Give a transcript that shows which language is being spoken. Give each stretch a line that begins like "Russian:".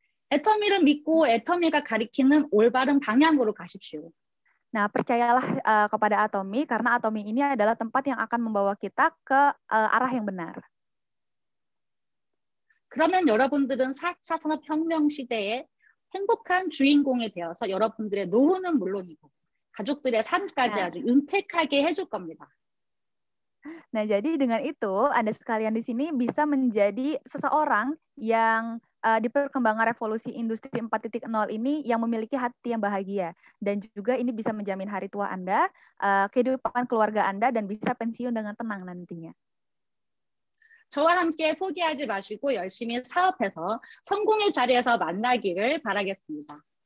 Korean: 애터미를 믿고 애터미가 가리키는 올바른 방향으로 가십시오.
Indonesian: Nah, percayalah kepada Atomy karena Atomy ini adalah tempat yang akan membawa kita ke arah yang benar.
Korean: 그러면 여러분들은 4차 산업혁명 시대에 행복한 주인공이 되어서 여러분들의 노후는 물론이고 가족들의 삶까지 아주 윤택하게 해줄 겁니다.
Indonesian: Nah, jadi dengan itu Anda sekalian di sini bisa menjadi seseorang yang di perkembangan revolusi industri 4.0 ini yang memiliki hati yang bahagia dan juga ini bisa menjamin hari tua Anda, kehidupan keluarga Anda dan bisa pensiun dengan tenang nantinya.
Korean: 저와 함께 포기하지 마시고 열심히 사업해서 성공의 자리에서 만나기를 바라겠습니다.